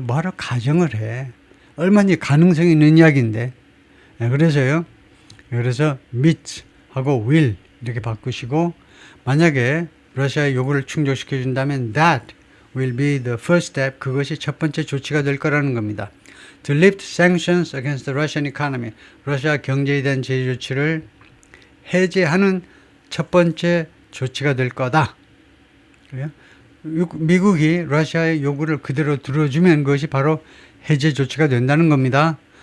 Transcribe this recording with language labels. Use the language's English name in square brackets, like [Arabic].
[Korean] 뭐하러 가정을 해. 얼마나 가능성이 있는 이야기인데. 그래서요. 그래서 meet 하고 will 이렇게 바꾸시고 만약에 러시아의 요구를 충족시켜 준다면 [English] that will be the first step. [Korean] 그것이 첫 번째 조치가 될 거라는 겁니다. [English] To lift sanctions against the Russian economy. [Korean] 러시아 경제에 대한 제재 조치를 해제하는 첫 번째 조치가 될 거다. 미국이 러시아의 요구를 그대로 들어주면 그것이 바로 해제 조치가 된다는 겁니다.